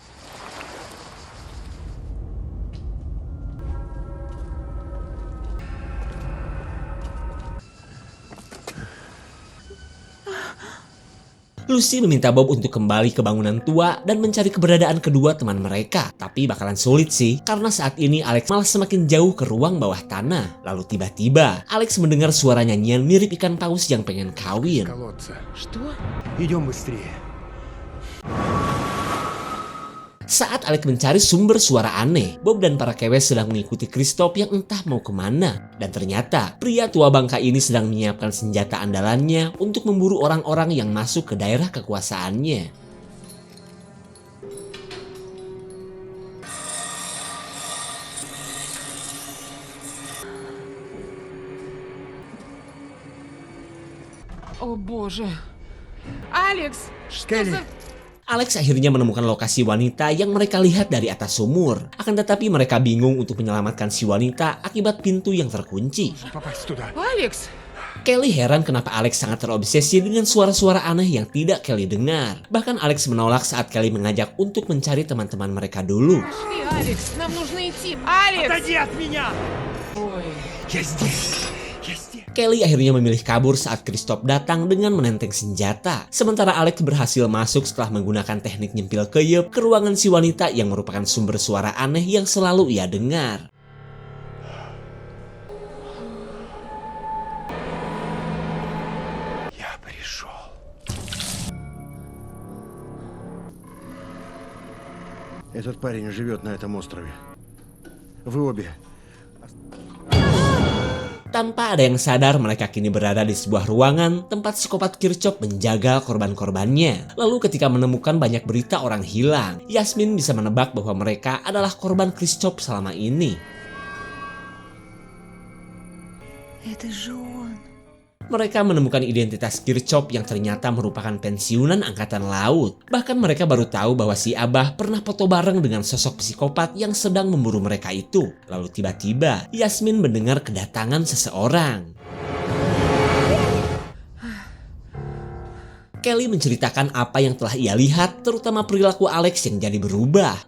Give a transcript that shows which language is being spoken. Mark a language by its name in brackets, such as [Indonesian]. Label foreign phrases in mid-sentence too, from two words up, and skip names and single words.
[Indonesian] Lucy meminta Bob untuk kembali ke bangunan tua dan mencari keberadaan kedua teman mereka. Tapi bakalan sulit sih, karena saat ini Alex malah semakin jauh ke ruang bawah tanah. Lalu tiba-tiba, Alex mendengar suara nyanyian mirip ikan paus yang pengen kawin. [Russian] Колодца. Что? Идем быстрее. [Indonesian] Saat Alex mencari sumber suara aneh, Bob dan para kewes sedang mengikuti Christoph yang entah mau kemana. Dan ternyata, pria tua bangka ini sedang menyiapkan senjata andalannya untuk memburu orang-orang yang masuk ke daerah kekuasaannya. [Russian] О боже. Алекс, что Келли. за... [Indonesian] Alex akhirnya menemukan lokasi wanita yang mereka lihat dari atas sumur. Akan tetapi mereka bingung untuk menyelamatkan si wanita akibat pintu yang terkunci. [Russian] Попасть туда. Алекс! [Indonesian] Kelly heran kenapa Alex sangat terobsesi dengan suara-suara aneh yang tidak Kelly dengar. Bahkan Alex menolak saat Kelly mengajak untuk mencari teman-teman mereka dulu. [Russian] Пошли, Алекс, нам нужно идти. Алекс! Отойди от меня! Ой. Я здесь! Я здесь! [Indonesian] Kelly akhirnya memilih kabur saat Christoph datang dengan menenteng senjata. Sementara Alex berhasil masuk setelah menggunakan teknik nyempil keyep ke ruangan si wanita yang merupakan sumber suara aneh yang selalu ia dengar. [Russian] Я пришел. Этот парень живет на этом острове. Вы обе. [Indonesian] Tanpa ada yang sadar, mereka kini berada di sebuah ruangan tempat psikopat Kirchhoff menjaga korban-korbannya. Lalu ketika menemukan banyak berita orang hilang, Yasmin bisa menebak bahwa mereka adalah korban Kirchhoff selama ini. [Russian] Это же он. [Indonesian] Mereka menemukan identitas Kirchhoff yang ternyata merupakan pensiunan angkatan laut. Bahkan mereka baru tahu bahwa si Abah pernah foto bareng dengan sosok psikopat yang sedang memburu mereka itu. Lalu tiba-tiba Yasmin mendengar kedatangan seseorang. Kelly menceritakan apa yang telah ia lihat, terutama perilaku Alex yang jadi berubah.